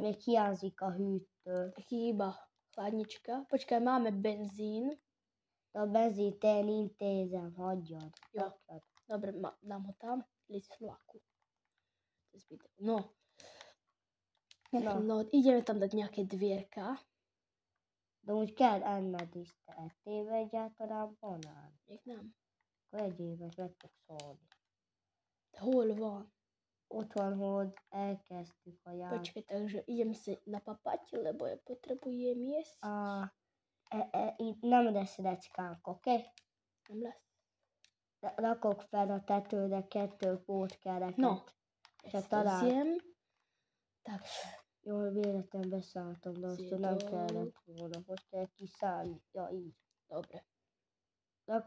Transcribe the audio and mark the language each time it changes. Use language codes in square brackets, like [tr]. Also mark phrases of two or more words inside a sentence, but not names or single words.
[hu] Még hiányzik a hűtő. [sk] Chýba chladnička. Počkaj, máme benzín. [hu] A benzínt én intézem, hagyjad. [sk] Jo, dobre, dám ho tam. Líc vlaku. No, ideme tam dať nejaké dvierka. [hu] De úgy kell enned is, te ettél egyáltalán banán? Még nem. Akkor egyél meg fog szólni. De hol van? Ott van, hogy elkezdtük a játékot. [sk] Počkaj, takže idem si napapať, lebo ja potrebujem jesť. [hu] Itt nem lesz recskánk, oké? Nem lesz. Rakok fel a tetőre 2 pótkereket. No, ezt hozjem. Takže. Jól véletlen beszálltam, de azt nem kellett volna. Hogy kell kiszállni? Ja, így.